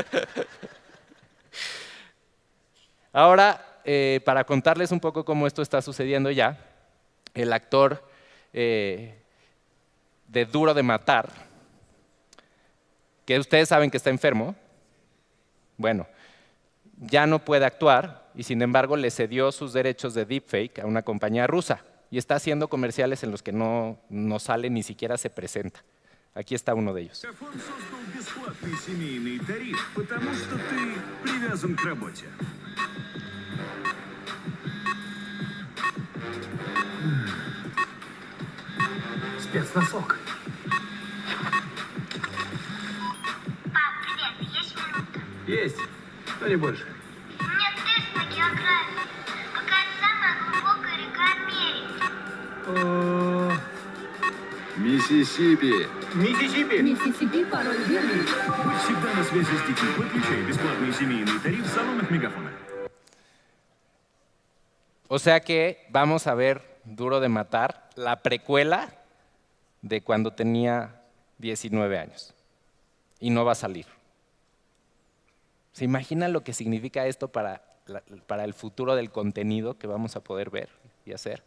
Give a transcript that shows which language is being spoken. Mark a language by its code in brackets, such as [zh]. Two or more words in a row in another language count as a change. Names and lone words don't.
[es] Ahora, para contarles un poco cómo esto está sucediendo ya, el actor de Duro de Matar que ustedes saben que está enfermo, bueno, ya no puede actuar y sin embargo le cedió sus derechos de deepfake a una compañía rusa y está haciendo comerciales en los que no sale, ni siquiera se presenta. Aquí está uno de ellos. [ru] Мегафон создал бесплатный семейный тариф, потому что ты привязан к работе. Спецносок. Пап, привет, есть минута? Есть, но не больше. У меня тест по географии. Какая самая глубокая река Америки? Миссисипи. Миссисипи. Миссисипи, пароль верный. Будь всегда на связи с детьми. Подключай бесплатный семейный тариф в салонах Мегафона. [es] O sea que vamos a ver Duro de Matar, la precuela de cuando tenía 19 años. Y no va a salir. ¿Se imaginan lo que significa esto para el futuro del contenido que vamos a poder ver y hacer?